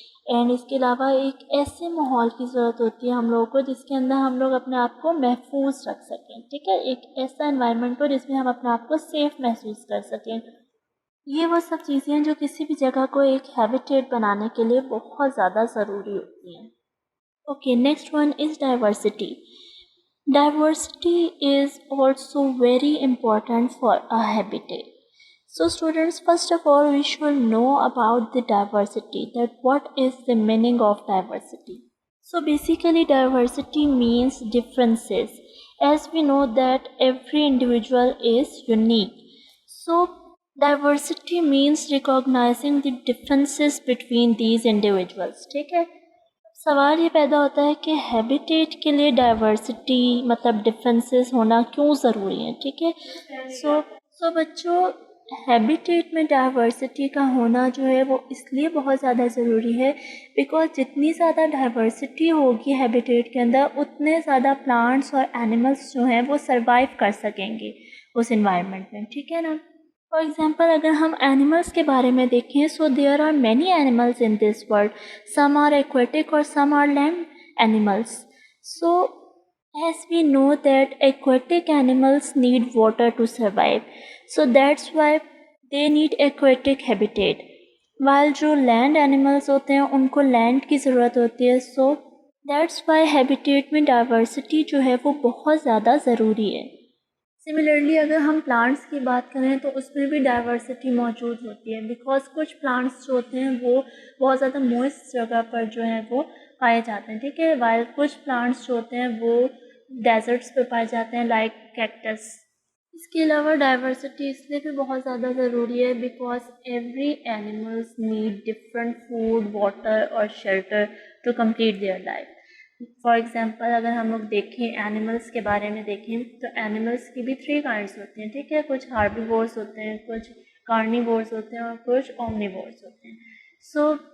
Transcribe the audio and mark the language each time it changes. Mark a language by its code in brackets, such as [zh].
[ur] And اس کے علاوہ ایک ایسے ماحول کی ضرورت ہوتی ہے ہم لوگوں کو جس کے اندر ہم لوگ اپنے آپ کو محفوظ رکھ سکیں، ٹھیک ہے، ایک ایسا انوائرمنٹ ہو جس میں ہم اپنے آپ کو سیف محسوس کر سکیں. یہ وہ سب چیزیں ہیں جو کسی بھی جگہ کو ایک ہیبیٹیٹ بنانے کے لیے بہت زیادہ ضروری ہوتی ہیں. [en] Okay next one is diversity. Diversity is also very important for a habitat. So students, first of all, we should know about the diversity, that what is the meaning of diversity. So basically diversity means differences. As we know that every individual is unique. So diversity means recognizing the differences between these individuals. [ur] ٹھیک ہے. سوال یہ پیدا ہوتا ہے کہ habitat کے لیے ڈائیورسٹی مطلب ڈفرینسز ہونا کیوں ضروری ہے، ٹھیک ہے. سو بچوں ہیبیٹیٹ میں ڈائیورسٹی کا ہونا جو ہے وہ اس لیے بہت زیادہ ضروری ہے بیکاز جتنی زیادہ ڈائیورسٹی ہوگی ہیبیٹیٹ کے اندر اتنے زیادہ پلانٹس اور اینیملس جو ہیں وہ سروائیو کر سکیں گے اس انوائرمنٹ میں، ٹھیک ہے نا. [en] for example [ur] اگر ہم اینیملس کے بارے میں دیکھیں [en] So there are many animals in this world. Some are aquatic اور some are land animals. So as we know that aquatic animals need water to survive, so that's why they need aquatic habitat, while [ur] جو land animals ہوتے ہیں ان کو land کی ضرورت ہوتی ہے. [en] so that's why [ur] habitat میں diversity جو ہے وہ بہت زیادہ ضروری ہے. سملرلی اگر ہم پلانٹس کی بات کریں تو اس میں بھی ڈائیورسٹی موجود ہوتی ہے بیکاز کچھ پلانٹس جو ہوتے ہیں وہ بہت زیادہ موئسٹ جگہ پر جو ہیں وہ پائے جاتے ہیں، ٹھیک ہے، وائل کچھ پلانٹس جو ہوتے ہیں وہ ڈیزرٹس پہ پائے جاتے ہیں لائک کیکٹس۔ اس کے علاوہ ڈائیورسٹی اس لیے بھی بہت زیادہ ضروری ہے because [en] Every animals need different food, water اور shelter to complete their life. [ur] For example اگر ہم لوگ دیکھیں اینیملس کے بارے میں دیکھیں تو اینیملس کی بھی 3 کائنڈس ہوتے ہیں، ٹھیک ہے، کچھ ہاربیورس ہوتے ہیں، کچھ کارنیورس ہوتے ہیں اور کچھ اومنیورس ہوتے ہیں۔ سو